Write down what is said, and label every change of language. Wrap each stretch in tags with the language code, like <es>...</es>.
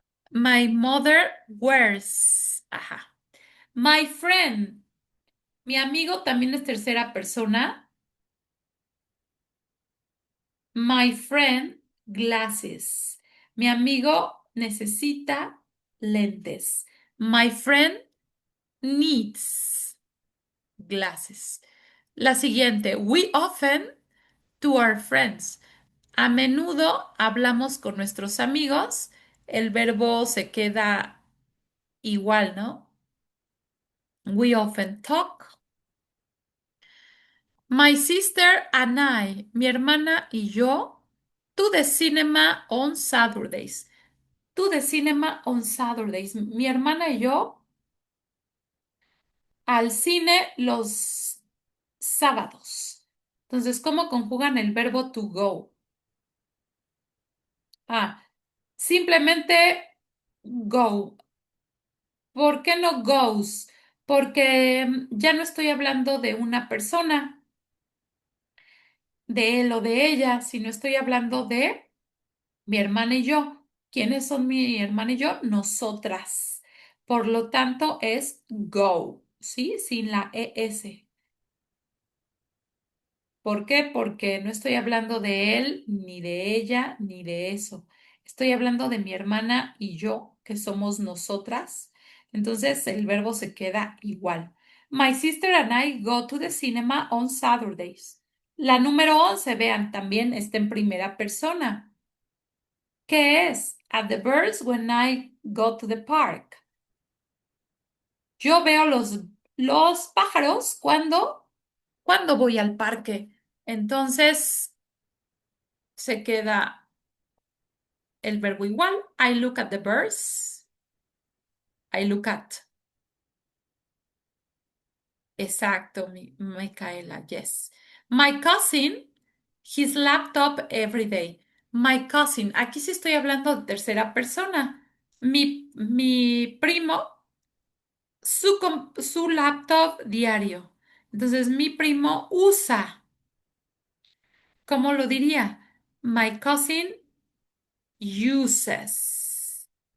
<en>My mother wears. Ajá. My friend.</en> <es>Mi amigo también es tercera persona.</es> <en>My friend glasses.</en> <es>Mi amigo necesita lentes.</es> <en>My friend needs glasses.</en> <es>La siguiente.</es> <en>We often to our friends.</en> <es>A menudo hablamos con nuestros amigos. El verbo se queda igual, ¿no?</es> <en>We often talk. My sister and I,</en> <es>mi hermana y yo,</es> <en>to the cinema on Saturdays. To the cinema on Saturdays.</en> <es>Mi hermana y yo al cine los sábados. Entonces, ¿cómo conjugan el verbo</es> <en>to go?</en> <es>Ah, simplemente go. ¿Por qué no goes? Porque ya no estoy hablando de una persona, de él o de ella, sino estoy hablando de mi hermana y yo. ¿Quiénes son mi hermana y yo? Nosotras. Por lo tanto, es go, ¿sí? Sin la ES. ¿Por qué? Porque no estoy hablando de él, ni de ella, ni de eso. Estoy hablando de mi hermana y yo, que somos nosotras. Entonces, el verbo se queda igual.</es> <en>My sister and I go to the cinema on Saturdays.</en> <es>La número 11, vean, también está en primera persona. ¿Qué es?</es> <en>At the birds when I go to the park.</en> <es>Yo veo los pájaros cuando voy al parque. Entonces se queda el verbo igual.</es> <en>I look at the birds. I look at.</en> <es>Exacto, Micaela, yes.</es> <en>My cousin, his laptop every day. My cousin,</en> <es>aquí sí estoy hablando de tercera persona. Mi primo su laptop diario. Entonces, mi primo usa, ¿cómo lo diría?</es> <en>My cousin uses.</en>